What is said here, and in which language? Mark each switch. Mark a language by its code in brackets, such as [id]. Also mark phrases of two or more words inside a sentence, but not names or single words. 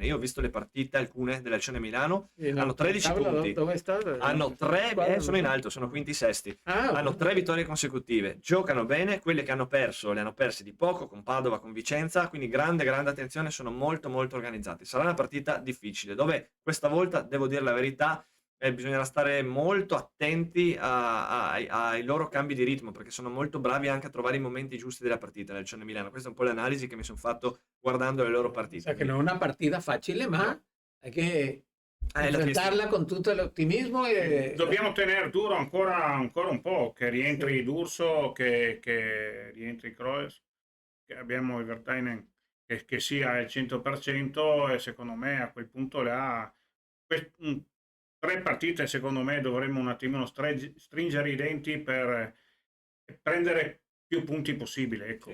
[it] Io ho visto le partite, alcune dell'Elcione Milano, hanno 13 punti, hanno 3, sono in alto, sono quinti sesti, hanno 3 vittorie consecutive, giocano bene, quelle che hanno perso le hanno perse di poco, con Padova, con Vicenza, quindi grande attenzione, sono molto organizzati. Sarà una partita difficile, dove questa volta, devo dire la verità, bisognerà stare molto attenti ai loro cambi di ritmo, perché sono molto bravi anche a trovare i momenti giusti della partita nel Lecce Milano. Questa è un po' l'analisi che mi sono fatto guardando le loro [es] O [it] partite. [es] sea que no es una partida fácil, ma [it] No. [es] hay que [it] La Triestina. enfrentarla con tutto l'ottimismo. Dobbiamo tenere duro ancora un po', che rientri D'Urso, che rientri Kroes, che abbiamo il Vertainen che sia al 100%, e secondo me a quel punto là 3 partite secondo me dovremmo un attimino stringere i denti per prendere più punti possibile, ecco.